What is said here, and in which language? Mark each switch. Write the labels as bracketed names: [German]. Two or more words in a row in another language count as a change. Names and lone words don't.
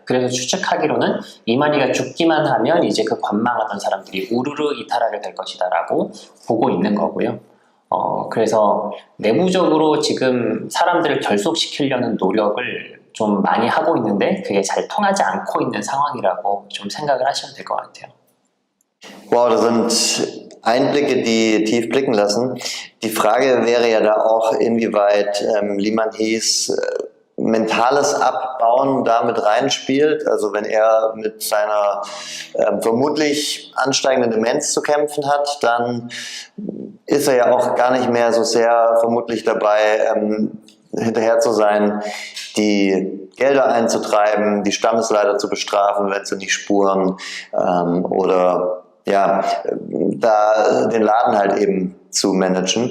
[Korean] 그래서 추측하기로는 이만희가 죽기만 하면 이제 그 관망하던 사람들이 우르르 이탈하게 될 것이다 라고 보고 있는 거고요. 그래서 내부적으로 지금 사람들을 결속시키려는 노력을 좀 많이 하고 있는데 그게 잘 통하지 않고 있는 상황이라고 좀 생각을 하시면 될 것 같아요. [German] Wow, das sind Einblicke, die tief blicken lassen. Die Frage wäre ja da auch, inwieweit Liman Hees mentales Abbauen damit reinspielt. Also wenn er mit seiner vermutlich ansteigenden Demenz zu kämpfen hat, dann ist er ja auch gar nicht mehr so sehr vermutlich dabei, hinterher zu sein, die Gelder einzutreiben, die Stammesleiter zu bestrafen, wenn sie nicht spuren, oder ja, da den Laden halt eben zu managen.